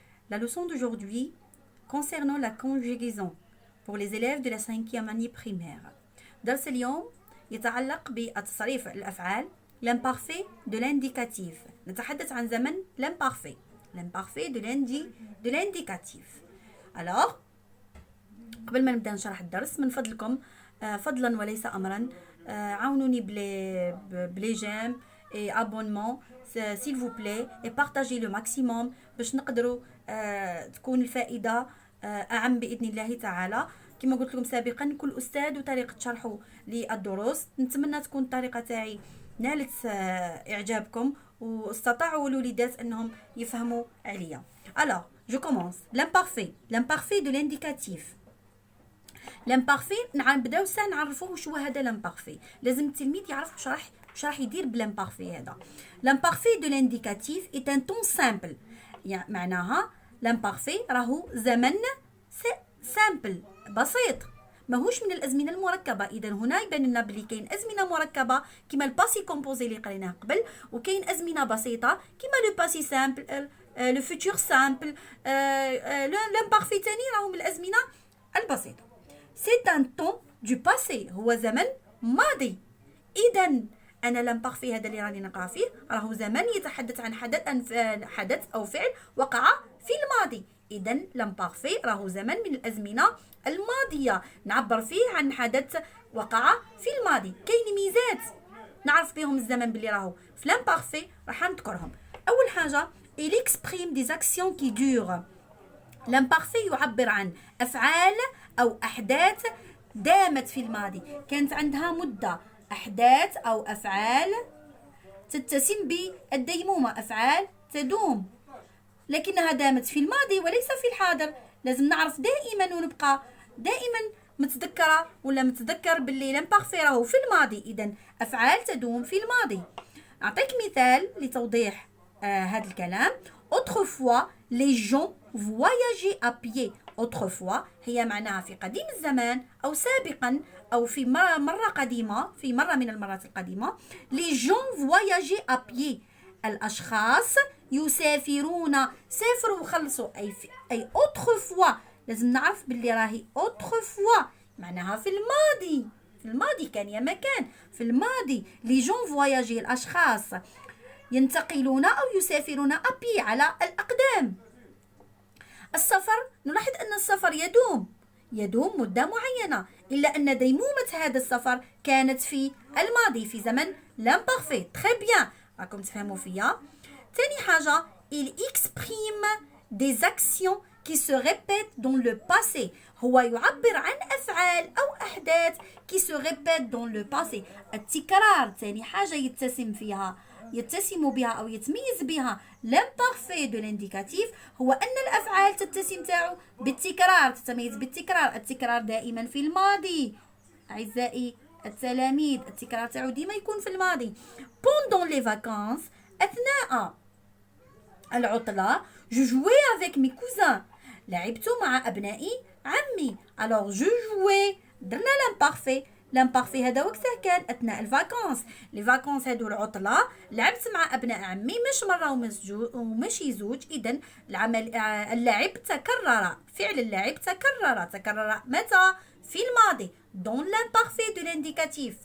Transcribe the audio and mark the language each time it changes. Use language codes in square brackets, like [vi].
[fr] La leçon d'aujourd'hui concernant la conjugaison pour les élèves de la 5e année primaire. [ar] درس اليوم يتعلق بتصريف الأفعال [fr] l'imparfait de l'indicatif. [ar] نتحدث عن زمن [fr] l'imparfait de l'indicatif. [ar] Alors قبل ما نبدأ نشرح الدرس من فضلكم فضلا وليس أمرا عاونوني بلي جيم [fr] et abonnement s'il vous plaît et partagez le maximum [ar] باش نقدروا تكون الفائدة أعم بإذن الله تعالى. كما قلت لكم سابقا كل أستاذ وطريقة شرحه للدروس، نتمنى تكون الطريقة تاعي نالت إعجابكم واستطاعوا الوليدات أنهم يفهموا عليا. [fr] Alors, je commence. L'imparfait de l'indicatif. L'imparfait [ar] نبداو ساعة نعرفوه وش هو هذا l'imparfait. لازم التلميذ يعرف وش راح يدير بالامبارفي هذا. [fr] l'imparfait de l'indicatif est un temps simple. [ar] يعني معناها l'imparfait راهو زمن سامبل بسيط، ماهوش من الازمنه المركبه. اذا هنا يبان لنا بلي كاين ازمنه مركبه كيما الباسي كومبوزي اللي قريناه قبل، وكاين ازمنه بسيطه كيما لو باسي سامبل لو فيتور سامبل. l'imparfait ثاني راهو من الازمنه البسيطه. [fr] c'est un temps du passé، [ar] هو زمن ماضي. اذا أنا l'imparfait هذا اللي راني نقرأ فيه راهو زمن يتحدث عن حدث أو فعل وقع في الماضي. إذا l'imparfait راهو زمن من الأزمنة الماضية نعبر فيه عن حدث وقع في الماضي. كاين ميزات نعرف بهم الزمن باللي راهو في l'imparfait راح نذكرهم. أول حاجة [fr] il exprime des actions qui durent. [ar] l'imparfait يعبر عن أفعال أو أحداث دامت في الماضي، كانت عندها مدة. أحداث أو أفعال تتسم بالديمومة، أفعال تدوم لكنها دامت في الماضي وليس في الحاضر. لازم نعرف دائما ونبقى دائما متذكرة ولا متذكر باللي l'imparfait راهو في الماضي. إذن أفعال تدوم في الماضي. أعطيك مثال لتوضيح هذا الكلام. [fr] autrefois les gens voyageaient à pied. [ar] autrefois هي معناها في قديم الزمان أو سابقا أو في مرة قديمة، في مرة من المرات القديمة. [fr] les gens voyageaient à pied. [ar] الأشخاص يسافرون. سافروا وخلصوا أي autrefois. لازم نعرف باللي راهي autrefois معناها في الماضي. في الماضي كان يا مكان في الماضي. [fr] les gens voyageaient [ar] الأشخاص ينتقلون أو يسافرون أبي على الأقدام. السفر نلاحظ أن السفر يدوم مدة معينة، إلا أن ديمومة هذا السفر كانت في الماضي في زمن l'imparfait. très bien، راكم تفهموا فيا. ثاني حاجة [fr] il exprime des actions qui se répètent dans le passé. [ar] هو يعبر عن أفعال أو أحداث [fr] qui se répètent dans le passé. [ar] التكرار ثاني حاجة يتسم بها أو يتميز بها l'imparfait de l'indicatif، هو أن الأفعال تتسم تاعو بالتكرار، تتميز بالتكرار. التكرار دائما في الماضي أعزائي التلاميذ، التكرار تاعو ديما يكون في الماضي. [fr] pendant les vacances [ar] أثناء العطلة [fr] je jouais avec mes cousins. [ar] لعبت مع أبنائي عمي. [fr] alors je jouais [ar] درنا l'imparfait هذا وقتها كان أثناء الفاكونس. لي فاكونس هادو العطلة لعبت مع أبناء عمي مش مرة ومشي زوج. إذن اللعب تكرر، فعل اللعب تكرر متى؟ في الماضي [fr] dans l'imparfait de l'indicatif.